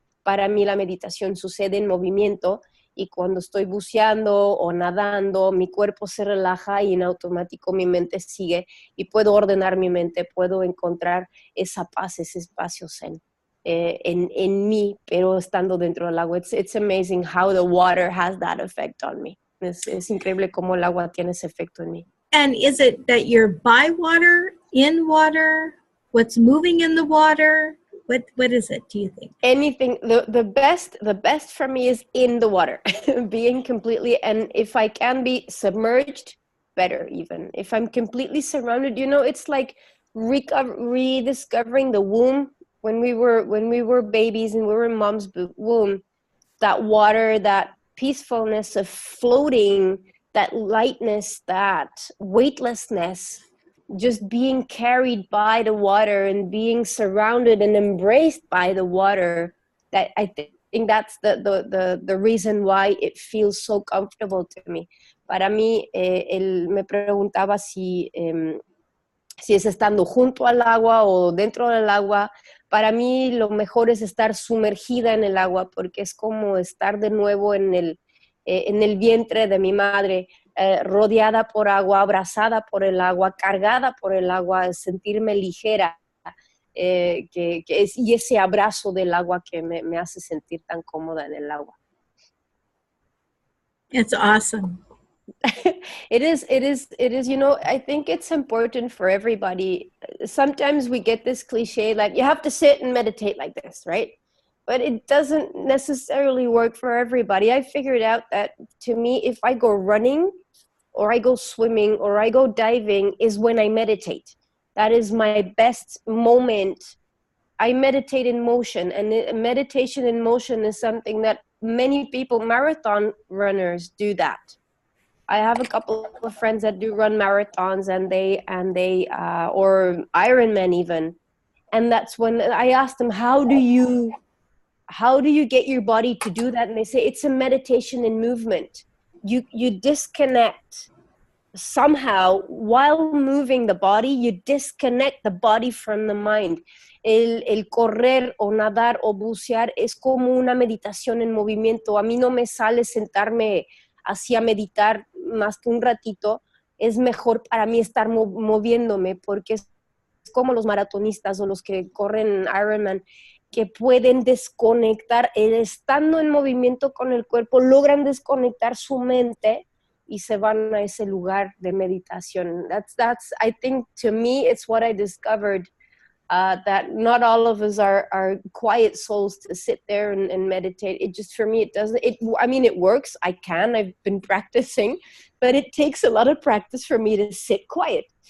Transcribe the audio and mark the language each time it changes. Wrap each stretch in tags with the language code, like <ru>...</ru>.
<es>Para mí la meditación sucede en movimiento, y cuando estoy buceando o nadando, mi cuerpo se relaja y en automático mi mente sigue y puedo ordenar mi mente, puedo encontrar esa paz, ese espacio zen en mí, pero estando dentro del agua.</es> <en>It's amazing how the water has that effect on me.</en> <es>Es increíble cómo el agua tiene ese efecto en mí.</es> <en>And is it that you're by water, in water, what's moving in the water? What is it, do you think? Anything. The best for me is in the water, being completely, and if I can be submerged, better even. If I'm completely surrounded, it's like rediscovering the womb when we were babies and we were in mom's womb. That water, that peacefulness of floating, that lightness, that weightlessness, just being carried by the water and being surrounded and embraced by the water, that I think that's the reason why it feels so comfortable to me.</en> <es>Para mí, él me preguntaba si es estando junto al agua o dentro del agua. Para mí lo mejor es estar sumergida en el agua, porque es como estar de nuevo en el vientre de mi madre, rodeada por agua, abrazada por el agua, cargada por el agua, sentirme ligera, y ese abrazo del agua que me hace sentir tan cómoda en el agua.</es> <en>It's awesome. It is, I think it's important for everybody. Sometimes we get this cliche, like you have to sit and meditate like this, right? But it doesn't necessarily work for everybody. I figured out that, to me, if I go running or I go swimming or I go diving is when I meditate. That is my best moment. I meditate in motion, and meditation in motion is something that many people, marathon runners, do that. I have a couple of friends that do run marathons, and they or Ironman even. And that's when I asked them, how do you get your body to do that? And they say it's a meditation and movement. You disconnect somehow while moving the body. You disconnect the body from the mind.</en> <es>El correr o nadar o bucear es como una meditación en movimiento. A mí no me sale sentarme así a meditar más que un ratito. Es mejor para mí estar moviéndome, porque es como los maratonistas o los que corren Ironman, que pueden desconectar, estando en movimiento con el cuerpo, logran desconectar su mente y se van a ese lugar de meditación.</es> <en>That's I think, to me, it's what I discovered, that not all of us are quiet souls to sit there and meditate. It just, for me, it doesn't, I mean, it works. I've been practicing, but it takes a lot of practice for me to sit quiet.</en>